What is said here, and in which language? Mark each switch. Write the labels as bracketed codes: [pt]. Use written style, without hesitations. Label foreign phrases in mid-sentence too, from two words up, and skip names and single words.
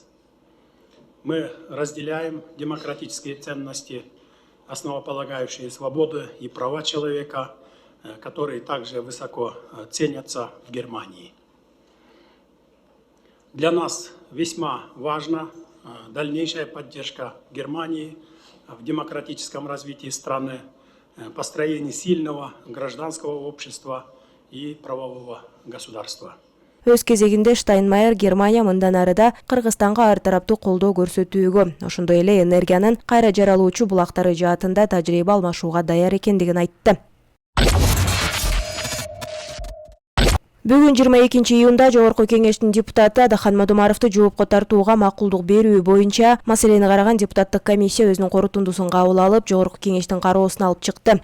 [ru] Мы разделяем демократические ценности, основополагающие свободы и права человека, которые также высоко ценятся в Германии. Для нас весьма важна дальнейшая поддержка Германии в демократическом развитии страны, построении сильного гражданского общества и правового государства. [ky] Өз кезегинде Штайнмайер Германия мындан арыда Кыргызстанга ар тараптуу колдоо көрсөтүүгө, ошондой эле энергиянын кайра жаралуучу булактары жаатында тажрыйба алмашууга даяр экендигин айтты. Бүгүн 22-июнда Жогорку Кеңештин депутаты Адахан Мадумаровду жоопко тартууга макулдук берүү боюнча маселени караган депутаттык комиссия өзүнүн корутундусун кабыл алып, Жогорку Кеңештин кароосуна алып чыкты.